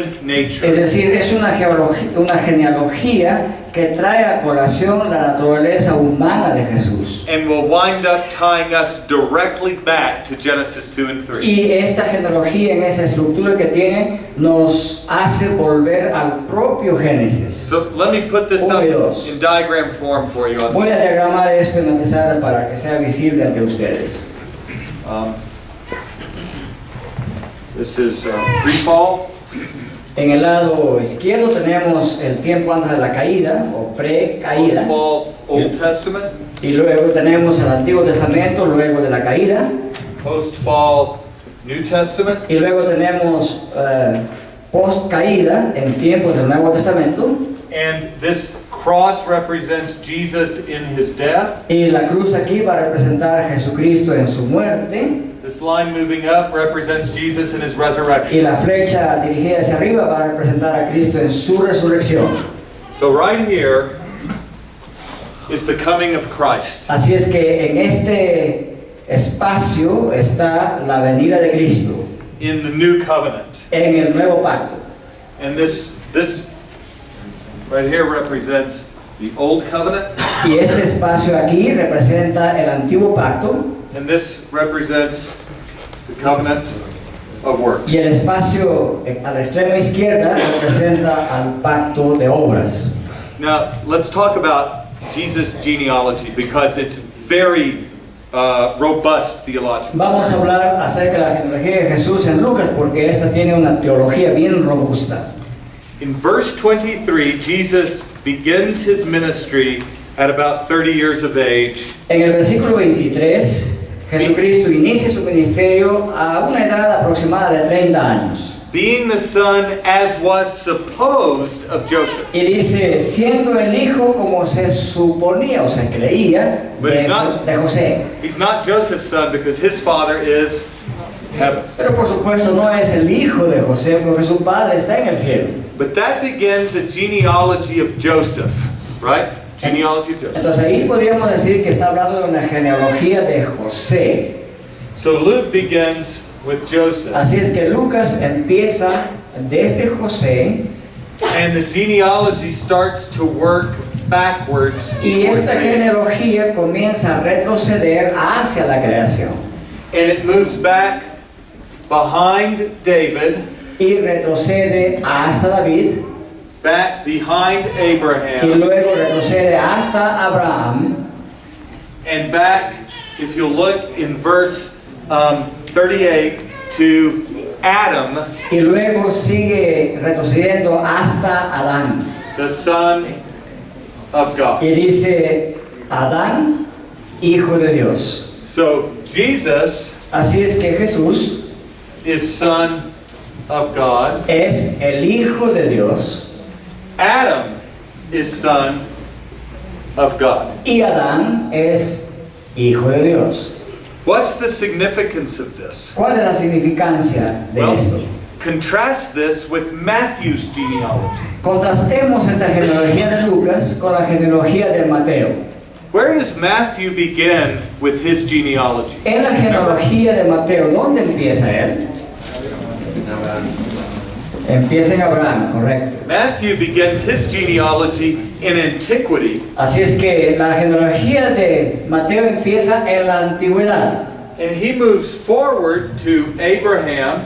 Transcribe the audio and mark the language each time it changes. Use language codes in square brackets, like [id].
[es] Es [en] nature. [es] decir, es una genealogía que trae a colación la naturaleza humana de Jesús. [en] And will wind up tying us directly back to Genesis 2 and 3. [es] Y esta genealogía en esa estructura que tiene nos hace volver al propio Génesis. [en] So let me put this up in diagram form for you. [es] Voy a diagramar esto en la pizarra para que sea visible ante ustedes. [en] This is pre-fall. [es] En el lado izquierdo tenemos el tiempo antes de la caída o pre-caída. [en] Post-fall Old Testament. [es] Y luego tenemos el Antiguo Testamento luego de la caída. [en] Post-fall New Testament. [es] Y luego tenemos post-caída en tiempos del Nuevo Testamento. [en] And this cross represents Jesus in his death. [es] Y la cruz aquí va a representar a Jesucristo en su muerte. [en] This line moving up represents Jesus in his [es] Y [en] resurrection. [es] la flecha dirigida hacia arriba va a representar a Cristo en su resurrección. [en] So right here is the coming of Christ. [es] Así es que en este espacio está la venida de Cristo [en] In the new covenant. [es] en el nuevo pacto. [en] And this right here represents the old covenant. [es] Y este espacio aquí representa el antiguo pacto [en] And this represents the covenant of works. [es] y el espacio a la extrema izquierda representa al pacto de obras. [en] Now, let's talk about Jesus' genealogy because it's very robust theologically. [es] Vamos a hablar acerca de la genealogía de Jesús en Lucas porque esta tiene una teología bien robusta. [en] In verse 23, Jesus begins his ministry at about 30 years of age. [es] En el versículo 23, Jesucristo inicia su ministerio a una edad aproximada de 30 años. [en] Being the son, as was supposed, of Joseph. [es] Y dice, siendo el hijo como se suponía o se creía de José. [en] He's not Joseph's son because his father is heaven. [es] Pero por supuesto no es el hijo de José porque su padre está en el cielo. [en] But that begins a genealogy of Joseph, right? Genealogy of Joseph. [es] Entonces ahí podríamos decir que está hablando de una genealogía de José. [en] So Luke begins with Joseph. [es] Así es que Lucas empieza desde José [en] And the genealogy starts to work backwards. [es] y [en] toward [es] esta [en] creation. [es] genealogía comienza a retroceder hacia la creación. [en] And it moves back behind David, [es] Y retrocede hasta David [en] back behind [es] y [en] Abraham, [es] luego retrocede hasta Abraham [en] and back, if you'll look in verse 38, to Adam, [es] y luego sigue retrocediendo hasta Adán. [en] the son of God. [es] Y dice Adán, hijo de Dios. [en] So Jesus [es] Así es que Jesús [en] is son of God. [es] es el hijo de Dios [en] Adam is son of God. [es] y Adán es hijo de Dios. [en] What's the significance of this? [es] ¿Cuál es la significancia de [en] Well, [es] esto? [en] contrast this with Matthew's genealogy. [es] Contrastemos esta genealogía de Lucas con la genealogía de Mateo. [en] Where does Matthew begin with his genealogy? [es] En la genealogía de Mateo, ¿dónde empieza él? Empieza en Abraham, correcto. [en] Matthew begins his genealogy in antiquity, [es] Así es que la genealogía de Mateo empieza en la antigüedad [en] and he moves forward to Abraham,